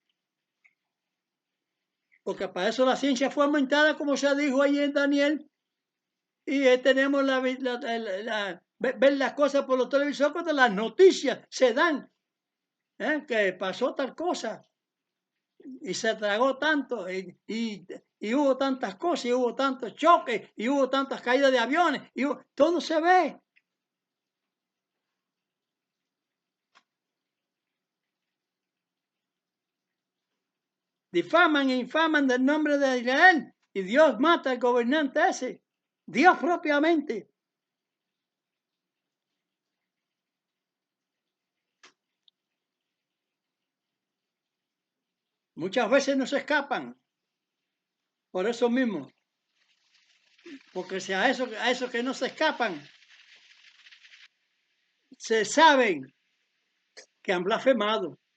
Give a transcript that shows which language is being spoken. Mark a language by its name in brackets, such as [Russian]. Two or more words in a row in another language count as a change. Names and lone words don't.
[Spanish] Porque para eso la ciencia fue aumentada, como se dijo ahí en Daniel, y tenemos ver las cosas por los televisores cuando las noticias se dan, que pasó tal cosa, y se tragó tanto, y hubo tantas cosas, y hubo tantos choques, y hubo tantas caídas de aviones, todo se ve. Difaman e infaman del nombre de Israel, y Dios mata al gobernante ese, Dios propiamente. Muchas veces no se escapan, por eso mismo, porque si a esos que no se escapan, se saben que han blasfemado.